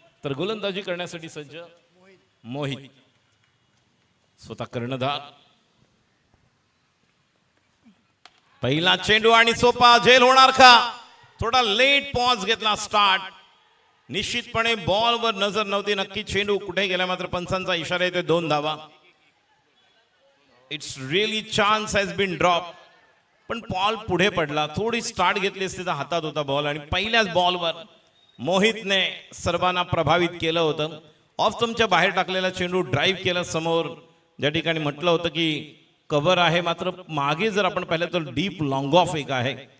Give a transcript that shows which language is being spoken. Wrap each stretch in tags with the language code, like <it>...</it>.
<mr>तर गोलंदाजी करण्यासाठी सज्ज मोहित, स्वतः कर्णधार. पहिला चेंडू आणि सोपा, झेल होणार का? थोडा लेट पॉज घेतला स्टार्ट. निश्चितपणे बॉलवर नजर नव्हती, नक्की चेंडू कुठे गेला, मात्र पंचांचा इशारा येतोय 2 धावा.</mr> <en>It's really chance has been drop.</en> <mr>पण बॉल पुढे पडला, थोडी स्टार्ट घेतली असती तर हातात होता बॉल. आणि पहिल्याच बॉलवर मोहितने सर्वांना प्रभावित केलं होतं. ऑफ स्टंपच्या बाहेर टाकलेला चेंडू ड्राईव्ह केला समोर, ज्या ठिकाणी म्हटलं होतं की कव्हर आहे, मात्र मागे जर आपण पाहिलं तर डीप लॉंग ऑफ एक आहे.</mr>